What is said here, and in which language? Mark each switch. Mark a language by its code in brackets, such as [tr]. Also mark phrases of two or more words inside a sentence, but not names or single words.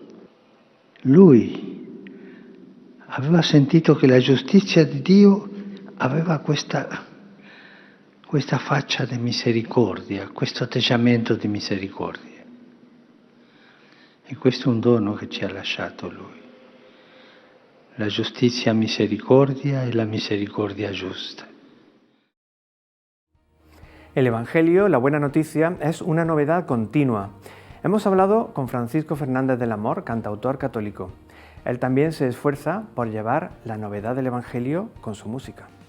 [it] Lui aveva sentito che la giustizia di Dio aveva questa faccia di misericordia, questo atteggiamento di misericordia. E questo è un dono che ci ha lasciato Lui. La giustizia misericordia [es] y la misericordia justa. El Evangelio, la buena noticia, es una novedad continua. Hemos hablado con Francisco Fernández del Amor, cantautor católico. Él también se esfuerza por llevar la novedad del Evangelio con su música.